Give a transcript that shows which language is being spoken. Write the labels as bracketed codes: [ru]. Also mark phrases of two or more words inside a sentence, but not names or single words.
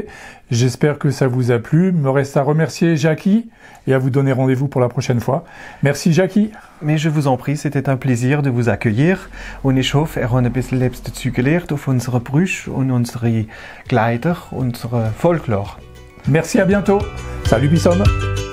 [fr] J'espère que ça vous a plu. Me reste à remercier Jackie et à vous donner rendez-vous pour la prochaine fois. Merci Jackie. Mais je vous en prie, c'était un plaisir de vous accueillir. [de] Und ich hoffe, haben ein bisschen selbst dazu gelernt auf unsere Brüche und unsere Kleider, unsere Folklore. [fr] Merci, à bientôt. Salut Bissom.